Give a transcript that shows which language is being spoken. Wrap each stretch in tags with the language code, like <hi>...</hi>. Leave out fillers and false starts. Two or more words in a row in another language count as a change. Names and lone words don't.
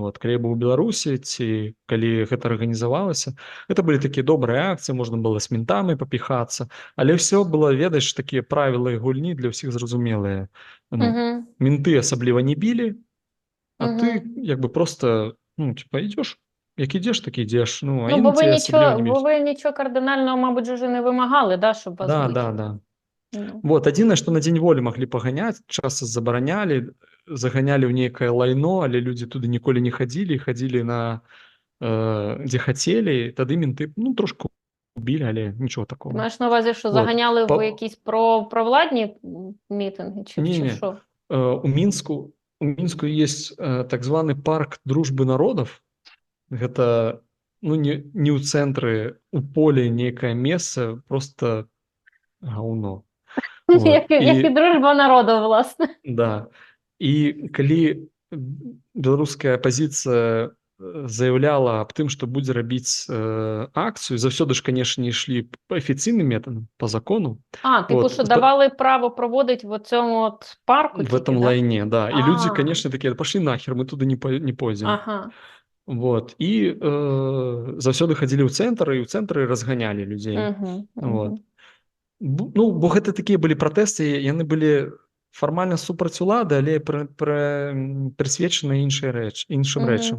<be>Калі я быў у Беларусі ці калі гэта арганізавалася, гэта былі такія добрыя акцыі, можна было з ментамі папіхацца, але ўсё было, ведаеш, такія правілы гульні для ўсіх зразумелыя. Менты асабліва не білі, а ты як бы просто, ідзеш, як ідзеш, так ідзеш.</be> <uk>Бо ви нічого кардинального, мабуть, вже не вимагали, щоб вас бити.</uk> <be>Да. Вот, адзінае, што на дзень волі маглі паганяць, часта забаранялі, заганялі ў нейкае лайно, але людзі туды ніколі не хадзілі, хадзілі на дзе хацелі, тады менты, трошку білі, але</be> <uk>нічого такого. Маєш на увазі, що заганяли в якісь провладні мітинги, чи що?</uk> <be>У Мінску есть так званы парк дружбы народов. Гэта не ў цэнтры, у полі нейкае месца, просто гаўно.</be> <uk>Як і дружба народу, власне.</uk> <be>Да. І калі беларуская апазіцыя заяўляла аб тым, што будзе рабіць акцыю, заўсёды ж, канешне, ішлі па афіцыйным метадам, па закону.</be> <uk>Що давали право проводити в цьому парку?</uk> <ru>В этом лайне, да.</ru> <be>І людзі, канешне, такія, пашлі нахер, мы туды не пойдзем. Вот. І заўсёды хадзілі ў цэнтр, і ў цэнтры разганялі людзей. Вот. Бо гэта такія былі пратэсты, яны былі фармальна супраць улады, але прысвечаны іншым рэчам.</be>